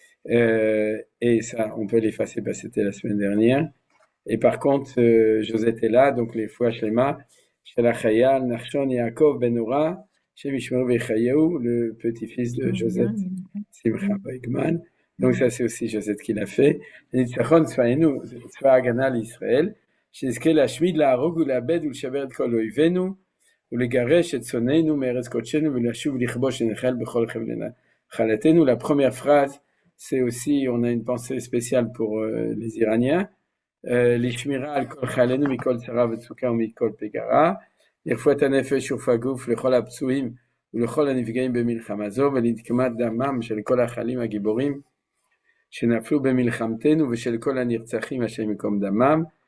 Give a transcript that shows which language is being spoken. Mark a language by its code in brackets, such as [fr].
[fr] Et ça, on peut l'effacer, parce que c'était la semaine dernière. Et par contre, Josette est là, donc les fois Shlema, Shelachayal, Nachshon, Yaakov, Benora, Shemishmeru Bechayahu, le petit-fils de Josette Simcha Baigman. Donc ça, c'est aussi Josette qui l'a fait. [he] Nitzachon Tzvaenu, Tzva Hagana l'Israël, שיזכה להשמיד, להרוג ולאבד ולשבר את כל אויבינו ולגרש את שונאינו מארץ קודשנו ולשוב לכבוש ונחל בכל חבלי נחלתנו. [fr] La première phrase, c'est aussi, on a une pensée spéciale pour les Iraniens. [he] לשמירה על כל חיילינו מכל צרה וצוקה ומכל פגרה, לרפואת הנפש ורפואת הגוף לכל הפצועים ולכל הנפגעים במלחמה זו, ולנקמת דמם של כל החיילים הגיבורים שנפלו במלחמתנו ושל כל הנרצחים השם ייקום דמם.